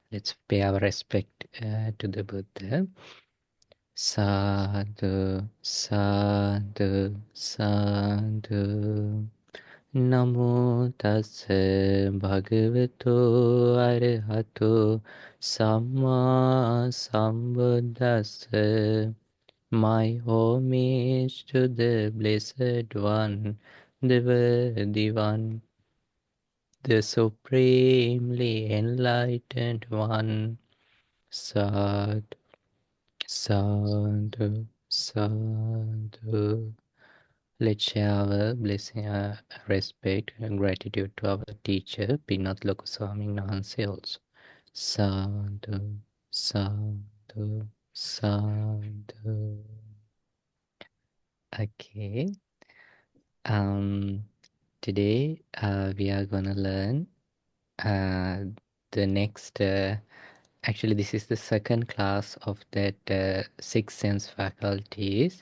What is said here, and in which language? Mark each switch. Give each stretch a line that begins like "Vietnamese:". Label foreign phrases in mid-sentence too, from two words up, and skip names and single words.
English: Let's pay our respect to the Buddha.
Pali: Sadhu, sadhu, sadhu. Namo tassa bhagavato arahato samma sambuddhassa.
English: My homage to the Blessed One, the Worthy One, the Supremely Enlightened One.
Pali: Sadhu, sadhu, sadhu.
English: Let's share our blessing, respect and gratitude to our teacher, Pinat Lokaswami Nanse also.
Pali: Sadhu, sadhu, sadhu.
English: Okay. Today we are gonna learn the next. Actually, this is the second class of that six sense faculties.